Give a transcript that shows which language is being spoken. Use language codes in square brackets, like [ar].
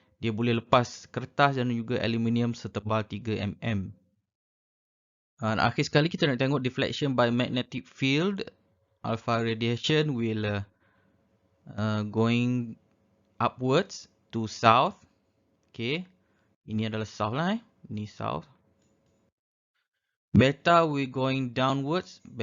[ms] Dia boleh lepas kertas dan juga aluminium setebal 3 mm. Akhir sekali kita nak tengok deflection by magnetic field. [en] Alpha radiation will going upwards to south. Okay. [ms] Ini adalah south lah Ini south. [en] Beta will going downwards.